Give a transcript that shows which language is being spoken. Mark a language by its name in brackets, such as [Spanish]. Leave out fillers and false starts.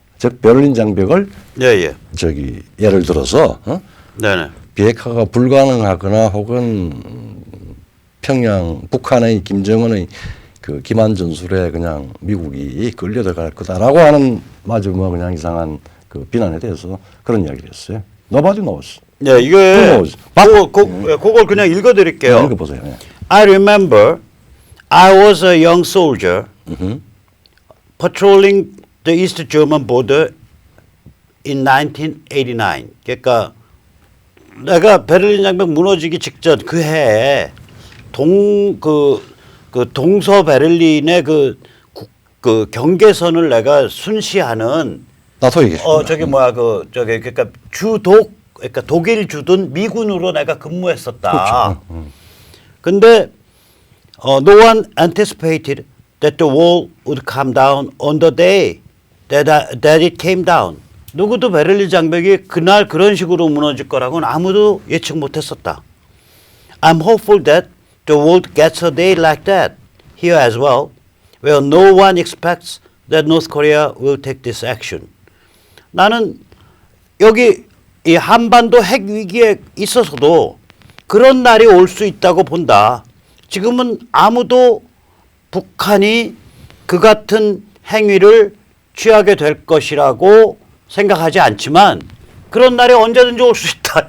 [Korean] 즉 베를린 장벽을 저기 예를 들어서 비핵화가 불가능하거나 혹은 평양 북한의 김정은의 그 기만 전술에 그냥 미국이 끌려 들어갈 거다라고 하는 마저 뭐 그냥 이상한 그 비난에 대해서 그런 이야기를 했어요. [English] Nobody knows. [Korean] 네, 이게 그걸 그냥 읽어드릴게요. 읽어보세요. [English] I remember I was a young soldier patrolling the East German border in 1989. [Korean] 그러니까 내가 베를린 장벽 무너지기 직전 그 해에 그 동서 베를린의 그 경계선을 내가 순시하는 나토 얘기했습니다. 저기 뭐야 저기 그러니까 주독 그러니까 독일 주둔 미군으로 내가 근무했었다. 그렇죠. [English] 근데 no one anticipated that the wall would come down on the day that it came down. [Korean] 누구도 베를린 장벽이 그날 그런 식으로 무너질 거라고는 아무도 예측 못했었다. [English] I'm hopeful that the world gets a day like that here as well, where no one expects that North Korea will take this action. [Korean] 나는 여기 이 한반도 핵 위기에 있어서도 그런 날이 올 수 있다고 본다. 지금은 아무도 북한이 그 같은 행위를 취하게 될 것이라고 생각하지 않지만 그런 날이 언제든지 올 수 있다.